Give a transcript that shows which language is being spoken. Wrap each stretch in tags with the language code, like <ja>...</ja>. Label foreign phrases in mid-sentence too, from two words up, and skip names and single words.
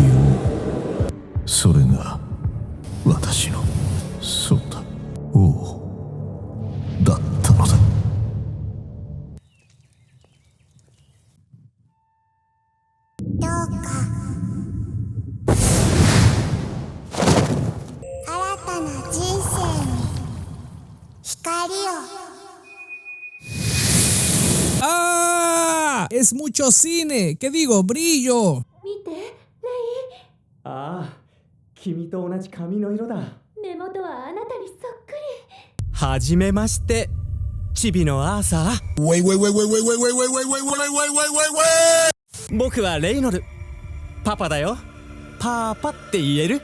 <ja>王、それが私の、そうだ、王だったのだ。どうか新たな人生に光を。 ¡Ah!</ja> <es>¡Es mucho cine! ¿Qué digo? ¡Brillo!</es> <ja>見て、レイ。ああ、君と同じ髪の色だ。目元はあなたにそっくり。はじめまして、チビのアーサー。僕はレイノル。パパだよ。パーパって言える？</ja>